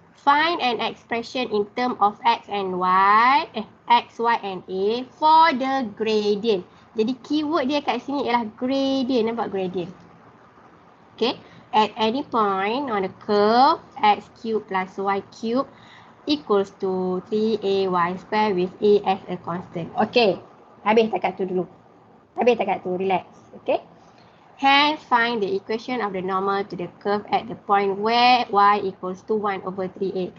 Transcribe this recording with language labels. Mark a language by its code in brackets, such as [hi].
[en] Find an expression in term of x, y and a for the gradient. [ms] Jadi keyword dia kat sini ialah gradient. Nampak gradient? Okay. [en] At any point on the curve, x cube plus y cube equals to 3ay square with a as a constant. [ms] Okay. Habis takat tu dulu. Relax. Okay. [en] Hence, find the equation of the normal to the curve at the point where y equals to 1 over 3a.